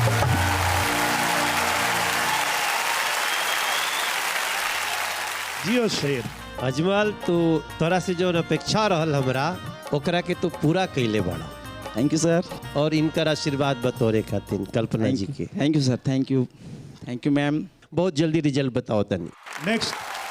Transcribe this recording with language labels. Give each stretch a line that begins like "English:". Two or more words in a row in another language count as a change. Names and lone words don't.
Bhojpuri: जियो शेर अजमल, तू तोरा से जो अपेक्षा रहल हमरा ओकरा के तू पूरा कैले बड़ा।
English: Thank you sir.
Bhojpuri: और इनकर आशीर्वाद बतौरे खातिर कल्पना जी के
English: Thank you sir. Thank you ma'am.
Bhojpuri: बहुत जल्दी रिजल्ट बताओ तनी। नेक्स्ट